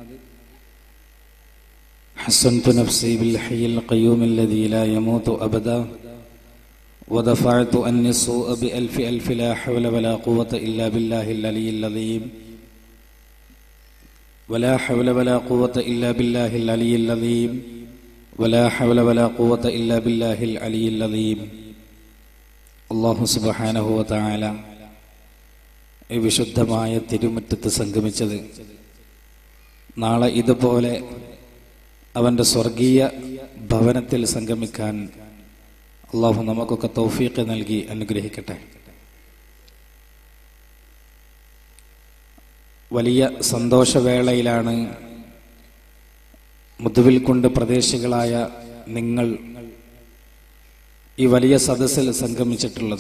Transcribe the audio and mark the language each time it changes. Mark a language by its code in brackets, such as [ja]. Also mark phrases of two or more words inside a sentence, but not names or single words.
[ar] حسنت نفسي بالحي القيوم الذي لا يموت أبدا ودفعت أني السوء بألف ألف لا حول ولا قوة إلا بالله العلي العظيم ولا حول ولا قوة إلا بالله العلي العظيم ولا حول ولا قوة إلا بالله العلي العظيم. الله سبحانه وتعالى [ml] ഈ വിശുദ്ധമായ തിരുമുറ്റത്ത് സംഗമിച്ചത് നാളെ ഇതുപോലെ അവൻ്റെ സ്വർഗീയ ഭവനത്തിൽ സംഗമിക്കാൻ അള്ളാഹു നമുക്കൊക്കെ തൗഫീഖ് നൽകി അനുഗ്രഹിക്കട്ടെ. വലിയ സന്തോഷവേളയിലാണ് മുതുവിൽക്കുണ്ട് പ്രദേശികളായ നിങ്ങൾ ഈ വലിയ സദസ്സിൽ സംഗമിച്ചിട്ടുള്ളത്.